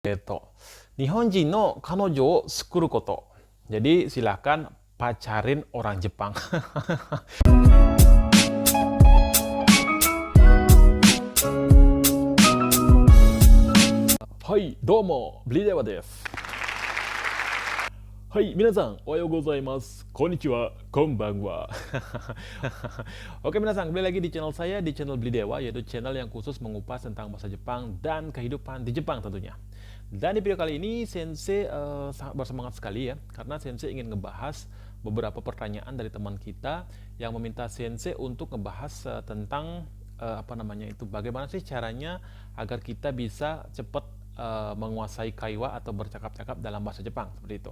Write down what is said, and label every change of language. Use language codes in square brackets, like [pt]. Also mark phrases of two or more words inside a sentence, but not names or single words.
[ja] 日本人の彼女を作ること. [id] Jadi silahkan pacarin orang Jepang. [ja] Hai, domo, beli dewa desu. はい、皆さん、おはようございます. こんにちは、こんばんは. [id] Oke, minasan, kembali lagi di channel saya, di channel Beli Dewa, yaitu channel yang khusus mengupas tentang bahasa Jepang dan kehidupan di Jepang tentunya. Dan di video kali ini, Sensei sangat bersemangat sekali ya, karena Sensei ingin ngebahas beberapa pertanyaan dari teman kita yang meminta Sensei untuk ngebahas tentang bagaimana sih caranya agar kita bisa cepat menguasai kaiwa atau bercakap-cakap dalam bahasa Jepang seperti itu.